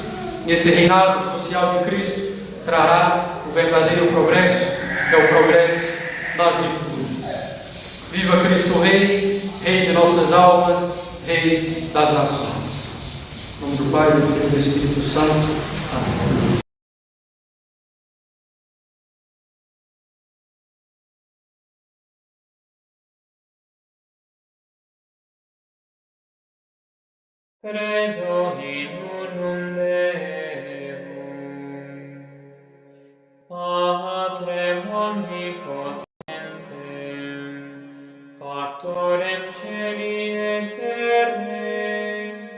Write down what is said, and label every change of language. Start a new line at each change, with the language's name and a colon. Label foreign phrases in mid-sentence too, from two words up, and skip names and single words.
Portuguese: E esse reinado social de Cristo trará o verdadeiro progresso, que é o progresso nas virtudes. Viva Cristo Rei, Rei de nossas almas, Rei das nações. Em nome do Pai, do Filho e do Espírito Santo. Amém.
Latin: Credo in unum Deum, Patrem omnipotentem, Factorem celi et terrae,